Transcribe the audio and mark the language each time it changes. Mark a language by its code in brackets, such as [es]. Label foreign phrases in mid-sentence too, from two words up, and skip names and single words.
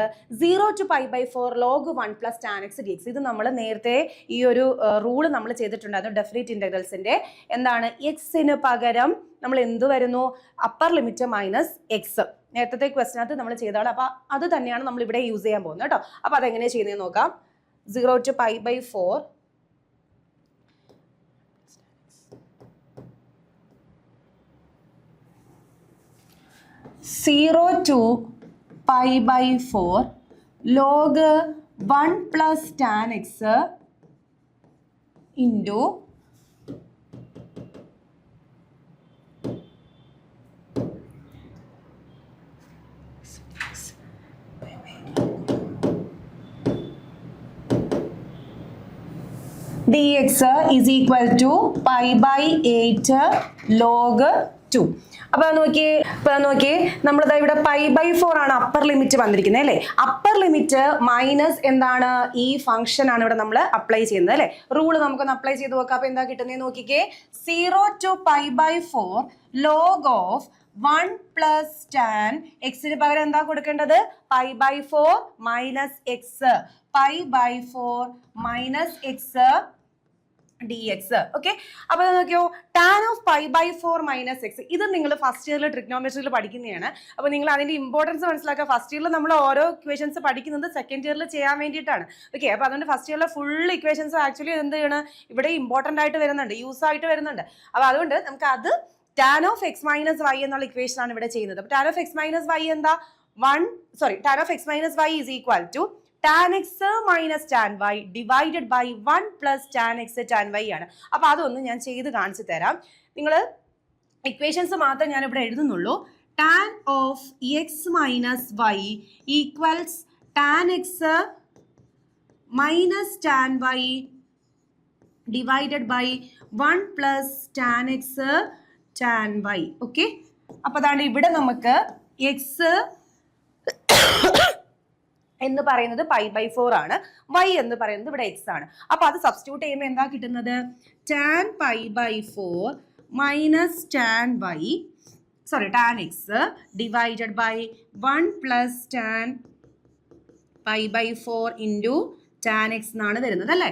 [en] 0 to π/4 log 1 plus tan x dx. [ml] ഇത് നമ്മൾ നേരത്തെ ഈ ഒരു റൂള് നമ്മൾ ചെയ്തിട്ടുണ്ടായിരുന്നു [en] definite integrals. [ml] എന്താണ്? എക്സിന് പകരം നമ്മൾ എന്ത് വരുന്നു? [en] upper limit minus x. [ml] നേരത്തെ ക്വസ്റ്റിനകത്ത് നമ്മൾ ചെയ്തതാണ്. അപ്പൊ അത് തന്നെയാണ് നമ്മൾ ഇവിടെ യൂസ് ചെയ്യാൻ പോകുന്നത് കേട്ടോ. അപ്പൊ അതെങ്ങനെയാണ് ചെയ്യുന്നത് നോക്കാം. [en] 0 to π/4 0 to pi by 4 log 1 plus tan x into dx is equal to pi by 8 log 2. [ml] അപ്പോൾ നോക്കിയേ നമ്മളിതാ ഇവിടെ [en] pi by 4 [ml] ആണ് [en] upper limit [ml] വന്നിരിക്കുന്നത് അല്ലേ. [en] upper limit minus [ml] എന്താണ്, ഈ ഫംഗ്ഷൻ ആണ് ഇവിടെ നമ്മൾ അപ്ലൈ ചെയ്യുന്നത് അല്ലേ. റൂള് നമുക്കൊന്ന് അപ്ലൈ ചെയ്ത് നോക്കാം. അപ്പോൾ എന്താ കിട്ടുന്നത് നോക്കിക്കേ, [en] 0 to pi by 4 log of 1 plus tan x [ml] ന് പകരം എന്താ കൊടുക്കേണ്ടത്, [en] pi by 4 minus x, pi by 4 minus x dx. [ml] ഓക്കെ, അപ്പോൾ നോക്കിയോ, [en] tan of pi by 4 minus x, [ml] ഇത് നിങ്ങൾ [en] first year [ml] ട്രിഗ്നോമെട്രിയിൽ പഠിക്കുന്നതാണ്. അപ്പോൾ നിങ്ങൾ അതിന്റെ ഇമ്പോർട്ടൻസ് മനസ്സിലാക്കുക. [en] first year [ml] നമ്മൾ ഓരോ ഇക്വേഷൻസ് പഠിക്കുന്നത് [en] second year [ml] ചെയ്യാൻ വേണ്ടിയിട്ടാണ്. ഓക്കെ, അപ്പോൾ അതുകൊണ്ട് [en] first year full equations actually [ml] എന്ത് ചെയ്യണം, ഇവിടെ ഇമ്പോർട്ടൻ്റ് ആയിട്ട് വരുന്നുണ്ട്, യൂസ് ആയിട്ട് വരുന്നുണ്ട്. അപ്പോൾ അതുകൊണ്ട് നമുക്ക് അത് [en] tan of x minus y [ml] എന്നുള്ള ഇക്വേഷൻ ആണ് ഇവിടെ ചെയ്യുന്നത്. [en] അപ്പോൾ tan of x minus y എന്താ, tan of x minus y is equal to tan x minus tan y divided by 1 plus tan x tan y ആണ്. [ml] അപ്പോൾ അതൊന്ന് ഞാൻ ചെയ്ത് കാണിച്ചു തരാം. നിങ്ങൾ ഇക്വേഷൻസ് മാത്രം ഞാൻ ഇവിടെ എഴുതുന്നുള്ളൂ. [en] tan of x minus y equals tan x minus tan y divided by 1 plus tan x tan y. [ml] ഓക്കെ, അപ്പോൾ അതാണ് ഇവിടെ നമുക്ക് x എന്ന് പറയുന്നത് [en] pi by 4 [ml] ആണ്, y എന്ന് പറയുന്നത് ഇവിടെ x ആണ്. അപ്പോൾ അത് സബ്സ്റ്റിറ്റ്യൂട്ട് ചെയ്യുമ്പോൾ എന്താ കിട്ടുന്നത്, [en] tan pi by 4 minus tan x divided by 1 plus tan pi by 4 into tan x [ml] എന്നാണ് വരുന്നത് അല്ലേ.